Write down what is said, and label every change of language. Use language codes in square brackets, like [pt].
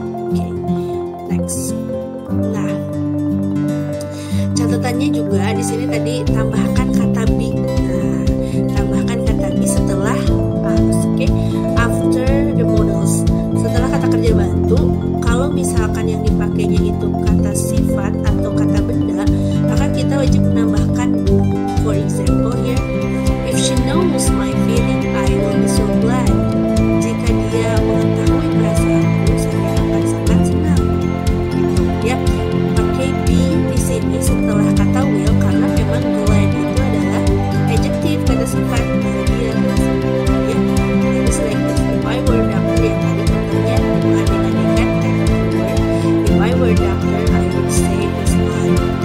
[id] Oke, next. Nah, catatannya juga di sini tadi tambahkan kata be. Nah, tambahkan kata be setelah oke, [en] after the modals. [id] Setelah kata kerja bantu, kalau misalkan yang dipakainya itu kata sifat atau kata benda, maka kita wajib menambahkan. [en] For example here, if she knows my feeling, I will be so glad. [id] Jika dia mengetahui perasaanku, saya akan sangat senang. Gitu ya. Pakai be di sini setelah kata will karena memang glad itu adalah adjective, kata sifat bahagia. Ya. Jadi [en] select this. If I were doctor [id] yang tadi contohnya mengandaikan [en] if I were doctor, I would save his life.